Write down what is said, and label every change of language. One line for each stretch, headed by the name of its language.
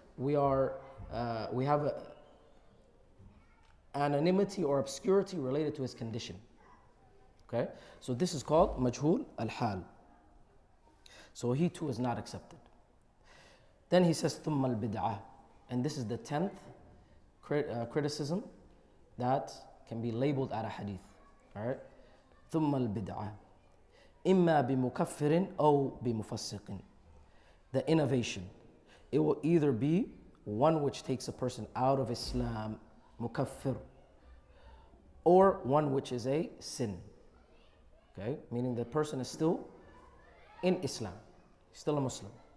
English: We have anonymity or obscurity related to his condition. Okay, so this is called majhul al-hal. So he too is not accepted. Then he says
Arabic: ثم البدعة,
English: and this is the 10th criticism that can be labeled at a hadith. All right,
Arabic: ثم البدعة إما بمكفر أو بمفسق.
English: The innovation, it will either be one which takes a person out of Islam, mukaffir, or one which is a sin. Okay, meaning the person is still in Islam, still a Muslim.